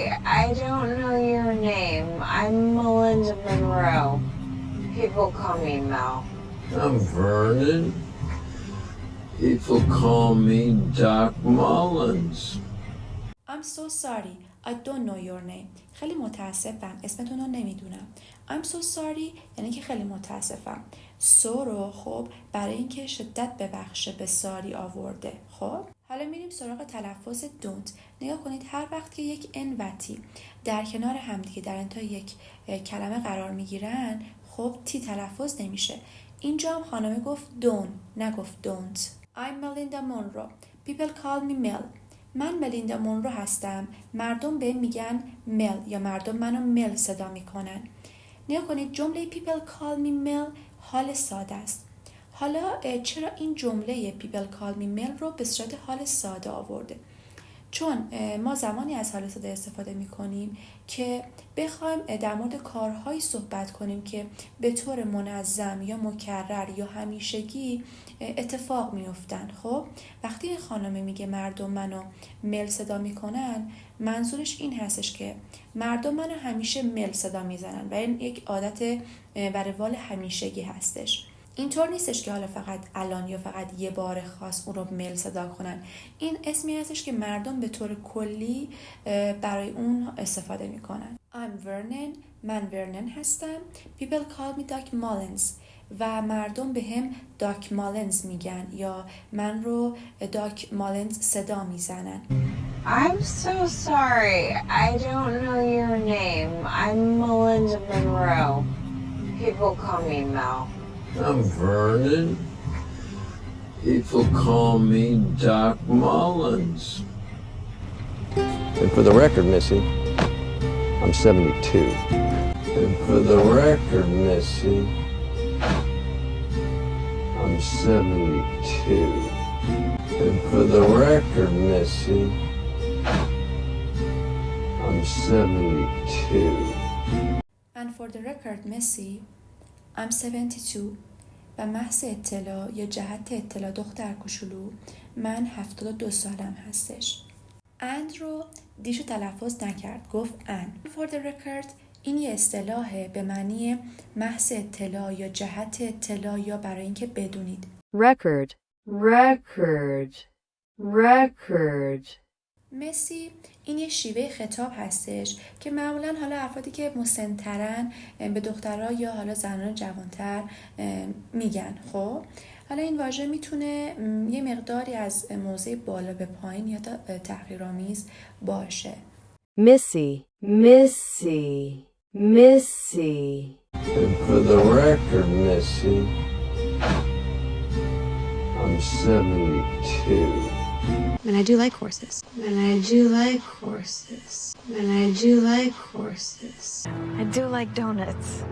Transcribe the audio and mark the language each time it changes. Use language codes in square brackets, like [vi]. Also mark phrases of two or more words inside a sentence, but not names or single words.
[en] I don't know your name. I'm Melinda Monroe. People call me Mel. I'm Vernon. People call me Doc Mullins. I'm so sorry. I don't know your name. [fa] خیلی متاسفم، اسمتون رو نمیدونم. [en] I'm so sorry [fa] یعنی که خیلی متاسفم. so رو خب برای اینکه شدت ببخشه به ساری آورده. خب حالا میریم سراغ تلفظ don't. نگاه کنید هر وقت که یک n و t در کنار همدیگه در انتهای یک کلمه قرار میگیرن خب تی تلفظ نمیشه. اینجا هم خانمه گفت don't نگفت don't. [en] I'm Melinda Monroe. People call me Mel. [fa] من ملیندا مونرو هستم. مردم به میگن مل یا مردم منو مل صدا میکنن. نگاه کنید جمله [en] people call me Mel [fa] حال ساده است. حالا چرا این جمله [en] people call me Mel [fa] رو به صورت حال ساده آورده؟ چون ما زمانی از حال ساده استفاده میکنیم که بخوایم در مورد کارهایی صحبت کنیم که به طور منظم یا مکرر یا همیشگی اتفاق میافتن. خب وقتی این خانم میگه مردم منو مل صدا میکنن منظورش این هستش که مردم منو همیشه مل صدا میزنن و این یک عادت و روال همیشگی هستش. اینطور نیستش که حالا فقط الان یا فقط یه بار خاص اون رو مل صدا کنن. این اسمی هستش که مردم به طور کلی برای اون استفاده میکنن. [en] I'm Vernon. [fa] من ورنن هستم. [en] People call me Doc Mullins. [fa] و مردم به هم داک مالنز میگن یا من رو داک مالنز صدا میزنن. [en] I'm so sorry. I don't know your name. I'm Melinda Monroe. People call me Mel. I'm Vernon. People call me Doc Mullins. And for the record, Missy, I'm 72. And for the record, Missy, I'm 72. And for the record, Missy, I'm 72. And for the record, Missy, I'm 72. [fa] و محض اطلاع یا جهت اطلاع دختر کوچولو من 72 سالم هستش. and رو دیشو تلفظ نکرد گفت and. [en] For the record [fa] این یه اصطلاحه به معنی محض اطلاع یا جهت اطلاع یا برای اینکه بدونید. [en] record, [fa] مسی این یه شیوه خطاب هستش که معمولا حالا افرادی که مسن‌ترن به دخترها یا حالا زنان جوانتر میگن. خب حالا این واژه میتونه یه مقداری از موضع بالا به پایین یا تحقیرآمیز باشه. [en] Missy. And for the record, Missy, I'm 72. And I do like horses. I do like donuts.